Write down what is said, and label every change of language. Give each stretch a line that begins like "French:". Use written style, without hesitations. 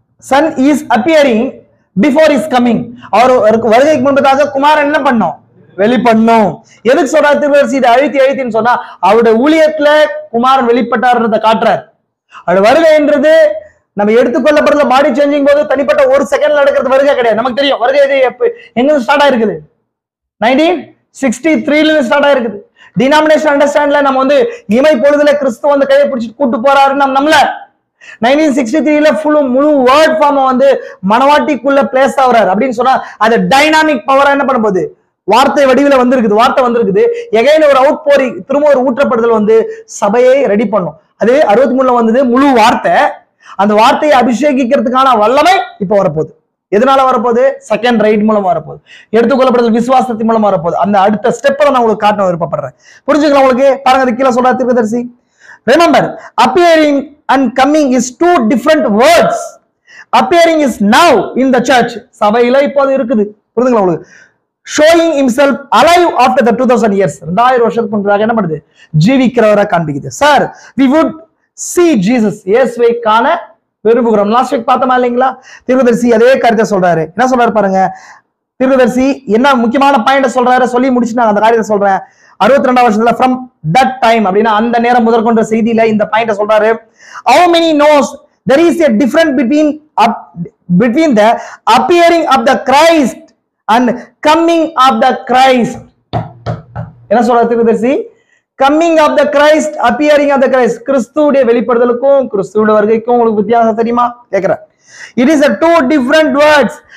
English: son is appearing before his coming.
Tamil: அவர் வருகைக்கு முன்பதாக குமாரன் என்ன பண்ணோம்? வெளிப்படணும். எதுக்கு சொல்றாரு திருவள்ளுவர்? இதை அழுத்தின்னு சொன்னா அவருடைய ஊழியத்துல குமாரன் வெளிப்பட்டார்ன்றத காட்டுறார். அவருடைய வருகைன்றது நம்ம எடுத்துக்கொள்ளப்படுற பாடி சேஞ்சிங் போது தனிப்பட்ட ஒரு செகண்ட்ல நடக்கிறது வருகை கிடையாது. நமக்கு தெரியும் வருகை எங்க ஸ்டார்ட் ஆயிருக்குது? 1963 ஸ்டார்ட் ஆயிருக்குது. டினாமினேஷன் அண்டர்ஸ்டாண்ட்ல நம்ம வந்து இமை பொழுதுல கிறிஸ்து வந்து கையை பிடிச்சிட்டு கூட்டு போறாருன்னு நம்மள 1963 முழு வேர்ட் ஃபார்ம் வந்து மனவாட்டிக்குள்ள பிளேஸ் ஆகுறாரு அப்படின்னு சொன்னா அது டைனாமிக் பவரா என்ன பண்ண போகுது? வார்த்தை வடிவில வந்திருக்குது, வார்த்தை வந்திருக்குது. எகைன் ஒரு அவுட் போரி, திரும்ப ஒரு ஊற்றப்படுதல் வந்து சபையை ரெடி பண்ணும். அது 63 வந்தது முழு வார்த்தை. அந்த வார்த்தையை அபிஷேகிக்கிறதுக்கான வல்லமை இப்ப வரப்போகுது. எதனால வரப்போகுது? செகண்ட் ரைட் மூலம் வரப்போகுது, எடுத்துக்கொள்ளப்படுதல் விசுவாசத்தின் மூலம் வரப்போகுது. அந்த அடுத்த ஸ்டெப்பை நான் உங்களுக்கு காட்ட விருப்பப்படுறேன். புரிஞ்சுக்கலாம் உங்களுக்கு? பாருங்க, அது கீழே சொல்ற தீர்க்கதரிசி.
English: Remember, appearing and coming is two different words. Appearing is now in the church.
Tamil: சபையில இப்போது இருக்குது. புரியுதுங்களா உங்களுக்கு?
English: Showing himself alive after the 2000 years.
Tamil: 2000 வருஷத்துக்கு முன்னாடி என்ன பண்ணுது? ஜீவிக்கிறவரை காண்பிக்குது.
English: Sir, we would see Jesus.
Tamil: இயேசுவை காண விரும்புகிறோம். லாஸ்ட் வீக் பார்த்தோமா இல்லைங்களா? தீர்க்கதரிசி அதே கருத்தை சொல்றாரு. என்ன சொல்றாரு பாருங்க. தீர்க்கதரிசி என்ன முக்கியமான பாயிண்ட் சொல்றாரு, சொல்லி முடிச்சு நான் அந்த காரியத்தை சொல்றேன். 62 வருஷத்துல
English: from that time
Tamil: அப்படின்னா அந்த நேரம் முதற்கொண்ட செய்தியில இந்த பாயிண்ட் சொல்றாரு.
English: How many knows there is a difference between the appearing of the Christ and coming of the Christ.
Tamil: என்ன சொல்றாரு தீர்க்கதரிசி?
English: coming of the Christ, appearing of the Christ.
Tamil: கிறிஸ்துவுடைய வெளிப்படுதலுக்கும் கிறிஸ்துவுடைய வருகைக்கும் உங்களுக்கு வித்தியாசம் தெரியுமா கேக்குறேன்.
English: It is a two different words.